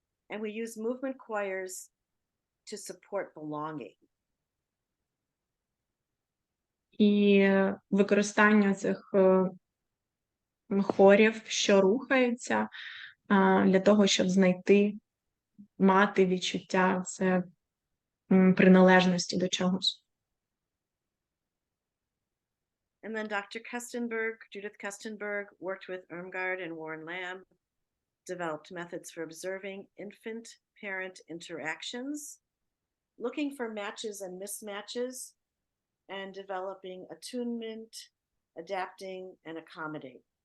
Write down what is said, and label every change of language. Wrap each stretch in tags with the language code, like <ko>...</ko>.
<en>And we use movement choirs to support belonging.</en> <uk>І використання цих хорів, що рухаються, для того, щоб мати відчуття приналежності до чогось.</uk> <en>And then Judith Kestenberg worked with Irmgard and Warren Lamb, developed methods for observing infant-parent interactions, looking for matches and mismatches, and developing attunement, adapting, and accommodate.</en>